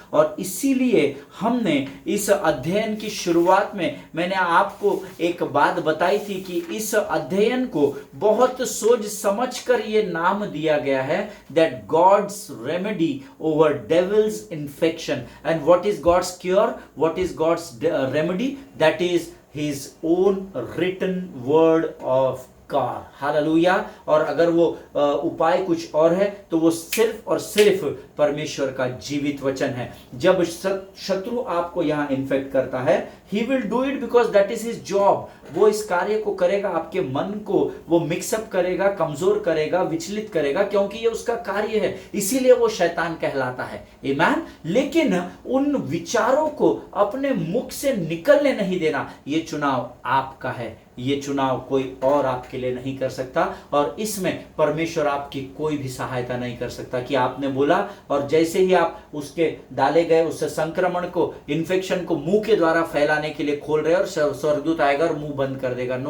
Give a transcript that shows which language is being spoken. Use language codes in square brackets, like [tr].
[hi] और इसीलिए हमने इस अध्ययन की शुरुआत में मैंने आपको एक बात बताई थी कि इस अध्ययन को बहुत सोच समझकर ये नाम दिया गया है, [en] That God's remedy over devil's infection. And what is God's cure, what is God's remedy, that is His own written word of God। Hallelujah. [hi] और अगर वो उपाय कुछ और है तो वो सिर्फ और सिर्फ परमेश्वर का जीवित वचन है। जब शत्रु आपको यहां इन्फेक्ट करता है, [en] he will do it because that is his job। [hi] वो इस कार्य को करेगा, आपके मन को वो मिक्सअप करेगा, कमजोर करेगा, विचलित करेगा, क्योंकि ये उसका कार्य है, इसीलिए वो शैतान कहलाता है। आमीन। लेकिन उन विचारों को अपने मुख से निकलने नहीं देना, ये चुनाव आपका है, ये चुनाव कोई और आपके लिए नहीं कर सकता, और इसमें परमेश्वर आपकी कोई भी सहायता नहीं कर सकता कि आपने बोला और जैसे ही आप उसके डाले गए उस संक्रमण को, इन्फेक्शन को मुंह के द्वारा फैलाने के लिए खोल रहे और स्वर्गदूत आएगा और मुंह बंद कर देगा।